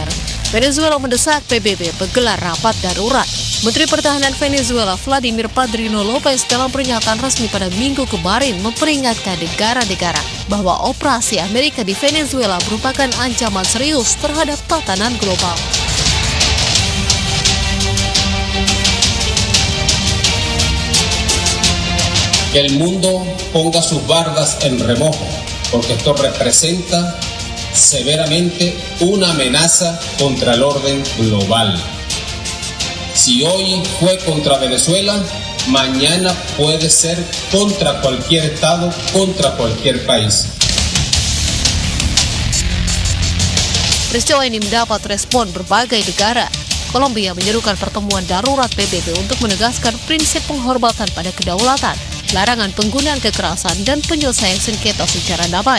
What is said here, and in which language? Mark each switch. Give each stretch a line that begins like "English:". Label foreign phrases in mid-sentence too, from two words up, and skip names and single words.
Indonesian: Venezuela mendesak PBB menggelar rapat darurat. Menteri Pertahanan Venezuela Vladimir Padrino Lopez dalam pernyataan resmi pada Minggu kemarin memperingatkan negara-negara bahwa operasi Amerika di Venezuela merupakan ancaman serius terhadap tatanan global.
Spanish: Que el mundo ponga sus bardas en remojo, porque esto representa severamente una amenaza contra el orden global. Si hoy fue contra Venezuela, mañana puede ser contra cualquier estado, contra cualquier país.
Indonesian: Peristiwa ini mendapat respon berbagai negara. Kolombia menyerukan pertemuan darurat PBB untuk menegaskan prinsip penghormatan pada kedaulatan, larangan penggunaan kekerasan, dan penyelesaian sengketa secara damai.